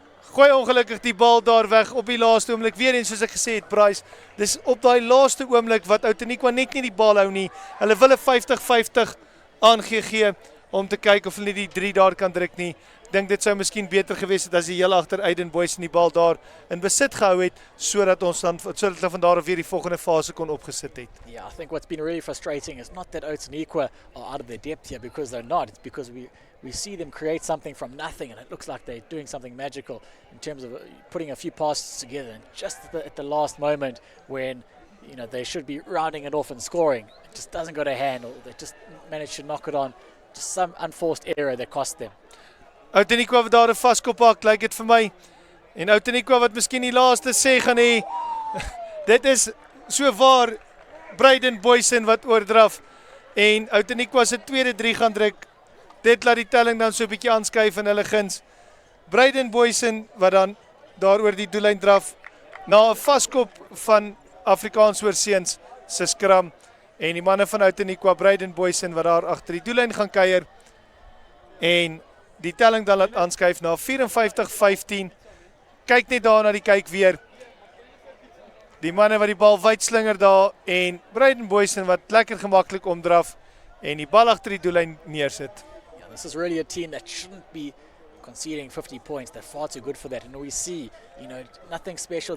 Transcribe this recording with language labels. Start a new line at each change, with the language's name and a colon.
Afrikaans: Gooi ongelukkig die bal daar weg op die laaste oomblik. Weer eens soos ek gesê het, Bryce, dis op daai laaste oomblik wat Outeniqua net nie die bal hou nie. Hulle wil 'n 50-50 aangegee om te kyk of hulle die 3 daar kan druk nie. Dink dit sou miskien beter gewees het as die heel agter Aiden Boyce die bal daar in besit gehou het sodat hulle van daar af weer die volgende fase kon opgesit het.
English: Yeah, I think what's been really frustrating is not that Outeniqua are out of their depth here because they're not. It's because we see them create something from nothing and it looks like they're doing something magical in terms of putting a few passes together, and just at the last moment when they should be rounding it off and scoring, it just doesn't go to hand, or they just manage to knock it on. Just some unforced error that cost them.
Afrikaans: Outeniqua wat daar 'n vaskop hak, lyk dit vir my. En Outeniqua wat miskien die laaste sê gaan hê. Dit is so waar Braden Boyson wat oordraf en Outeniqua se tweede 3 gaan druk. Dit laat die telling dan so 'n bietjie aanskuif in hulle guns. Braden Boyson wat dan daar oor die doellyn draf na 'n vaskop van Afrikaans Oorseuns se skram En die manne van Outeniqua, Braden Boysen, wat daar agter die doellyn gaan kuier. En die telling dan laat aanskuif na 54-15. Kyk net daar na die kyk weer. Die manne wat die bal wyd slinger daar en Braden Boysen wat lekker gemaklik omdraf en die bal agter die doellyn neersit.
English: Yeah, this is really a team that shouldn't be conceding 50 points. They're far too good for that. And we see, nothing special.